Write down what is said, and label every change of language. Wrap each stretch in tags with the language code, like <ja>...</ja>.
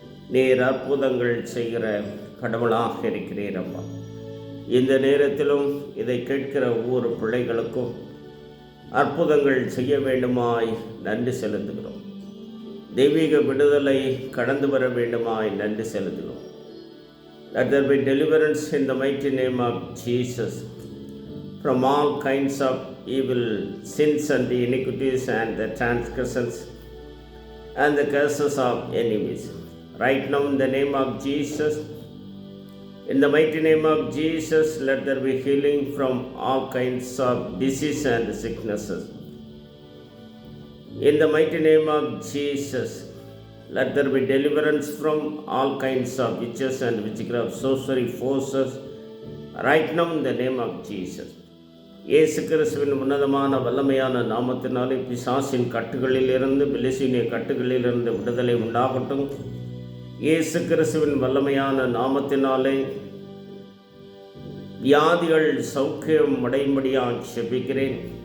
<ta>நீர் அற்புதங்கள் செய்கிற கடவுளாக இருக்கிறீர் அப்பா. இந்த நேரத்திலும் இதை கேட்கிற ஒவ்வொரு பிள்ளைகளுக்கும் அற்புதங்கள் செய்ய வேண்டுமாய் நன்றி செலுத்துகிறோம். தெய்வீக விடுதலை கடந்து வர வேண்டுமாய் நன்றி செலுத்துகிறோம்.</ta> <en>Let there be deliverance in the mighty name of Jesus from all kinds of evil sins and the iniquities and the transgressions and the curses of enemies. Right now in the name of Jesus, in the mighty name of Jesus, let there be healing from all kinds of disease and sicknesses. In the mighty name of Jesus, let there be deliverance from all kinds of witches and witchcraft, sorcery, forces. Right now in the name of Jesus.</en> <ta>இயேசு கிறிஸ்துவின் உன்னதமான வல்லமையான நாமத்தினாலே பிசாசின் கட்டுகளிலிருந்து, பிலிசீனிய கட்டுகளிலிருந்து விடுதலை உண்டாகட்டும். இயேசு கிறிஸ்துவின் வல்லமையான நாமத்தினாலே வியாதிகள் சௌக்கியம் அடையும்படியாக செபிக்கிறேன்.</ta>